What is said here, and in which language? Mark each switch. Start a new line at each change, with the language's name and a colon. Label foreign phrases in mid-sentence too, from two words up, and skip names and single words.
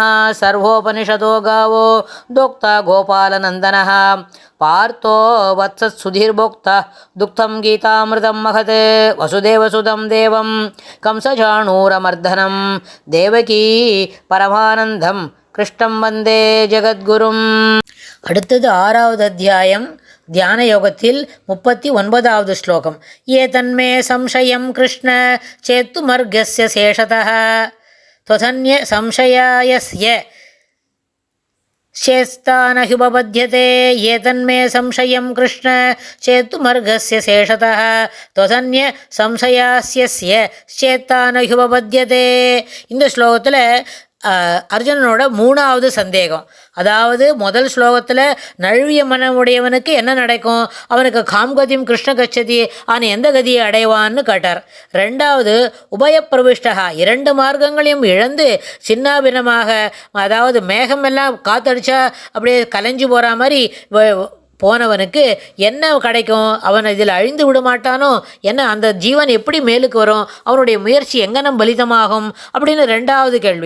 Sanskrit: सर्वोपनिषदो गावो दोक्ता गोपालनन्दनः पार्थो वत्सत्सुधीर्भोक्ता दुग्धं गीतामृतं महत् वसुदेवसुतं देवं कंसचाणूरमर्दनं देवकी परमानन्दं கிருஷ்ணம் வந்தே ஜெகத்குரும்.
Tamil: அடுத்தது 6வது அத்தியாயம் தியான யோகத்தில் 39வது ஸ்லோகம்.
Sanskrit: ஏதன்மே சம்சயம் கிருஷ்ண சேத்து மர்கஸ்ய சேஷதः त्वधन्य संशयायस्य शेस्तानह्युपपद्यते. ஏதன்மே சம்சயம் கிருஷ்ண சேத்துமர்கஸ்ய சேஷதः त्वधन्य संशयास्यस्य शेस्तानह्युपपद्यते.
Tamil: இந்த ஸ்லோகத்தில் அர்ஜுனனோட 3வது சந்தேகம். அதாவது முதல் ஸ்லோகத்தில் நழுவிய மனமுடையவனுக்கு என்ன நடக்கும், அவனுக்கு
Sanskrit: காம்கதியும் கிருஷ்ண கச்சதி
Tamil: அவன் எந்த கதியை அடைவான்னு கேட்டார். 2வது உபயப்பிரவிஷ்டகா, 2 மார்க்கங்களையும் இழந்து சின்னாபின்னமாக, அதாவது மேகமெல்லாம் காத்தடிச்சா அப்படியே கலைஞ்சு போகிற மாதிரி போனவனுக்கு என்ன கிடைக்கும், அவன் இதில் அழிந்து விட மாட்டானோ, என்ன அந்த ஜீவன் எப்படி மேலுக்கு வரும், அவனுடைய முயற்சி எங்கனம் பலிதமாகும் அப்படின்னு 2வது கேள்வி.